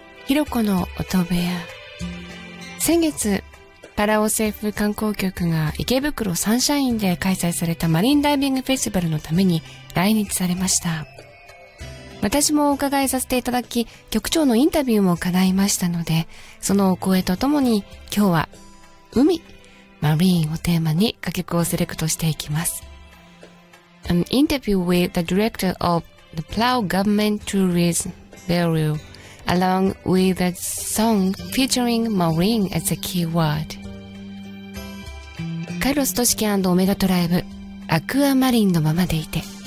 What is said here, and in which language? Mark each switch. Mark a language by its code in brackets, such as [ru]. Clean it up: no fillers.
[ja] ひろこの音部屋。先月パラオ政府観光局が池袋サンシャインで開催されたマリンダイビングフェスティバルのために来日されました。私もお伺いさせていただき、局長のインタビューも叶いましたので、そのお声とともに今日は海マリンをテーマに歌曲をセレクトしていきます。 [en] An interview with the director of the Palau Government Tourism Bureau along with a song featuring marine as a keyword. [ja] カルロス・トシキ&オメガトライブ、アクアマリンのままでいて。